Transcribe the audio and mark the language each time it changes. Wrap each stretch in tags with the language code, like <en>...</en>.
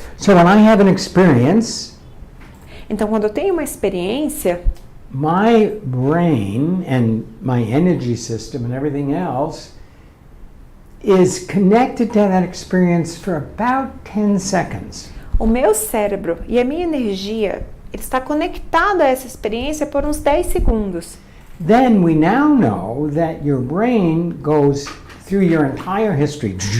<en>So when I have an experience,</en> <pt>Então, quando eu tenho uma experiência,</pt> <en>my brain and my energy system and everything else is connected to that experience for about 10 seconds.</en> <pt>o meu cérebro e a minha energia ele está conectado a essa experiência por uns 10 segundos.</pt> <en>Then we now know that your brain goes through your entire history.</en>